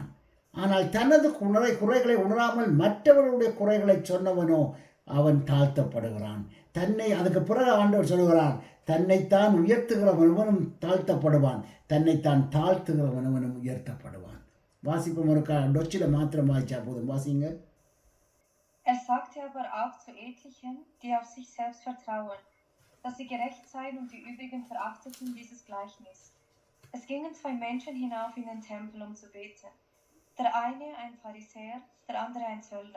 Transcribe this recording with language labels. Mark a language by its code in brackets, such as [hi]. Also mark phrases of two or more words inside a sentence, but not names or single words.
[ta] ஆனால் தனது குறைகளை உணராமல் மற்றவருடைய குறைகளை சொன்னவனோ அவன் தாழ்த்தப்படுகிறான். அதுக்கு பிறகு ஆண்டவர் சொல்கிறான், தன்னைத்தான் உயர்த்துகிறவனும் தாழ்த்தப்படுவான், தன்னைத்தான் தாழ்த்துகிறவனும் உயர்த்தப்படுவான். வாசிப்போம். ஒரு டொச்சில மாத்திரம் வாய்ச்சா போதும், வாசிங்க. [de] Sagte aber auch zu etlichen, die auf sich selbst vertrauen, dass sie gerecht seien und die übrigen verachteten dieses Gleichnis. Es gingen 2 Menschen hinauf in den Tempel, um zu beten. Der eine ein Pharisäer, der andere ein Zöllner.